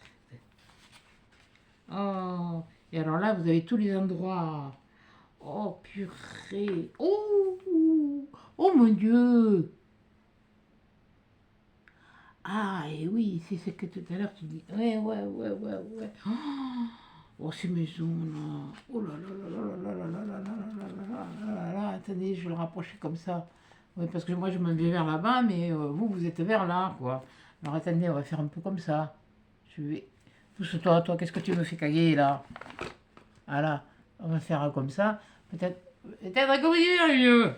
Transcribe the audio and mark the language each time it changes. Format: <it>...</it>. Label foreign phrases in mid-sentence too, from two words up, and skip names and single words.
<fr>Oh, et alors là, vous avez tous les endroits. Oh purée. Oh, oh mon Dieu. Ah, et oui, c'est ce que tout à l'heure tu dis. Ouais. Oh, ces maisons là. Oh là là là là là là là là là là là là là là. Attendez, je vais le rapprocher comme ça. Oui, parce que moi je me mets vers là-bas, mais vous, vous êtes vers là, quoi. Alors attendez, on va faire un peu comme ça. Je vais... Pousse-toi, toi, qu'est-ce que tu me fais caguer là? Voilà, on va faire comme ça. Peut-être un courrier mieux.</fr>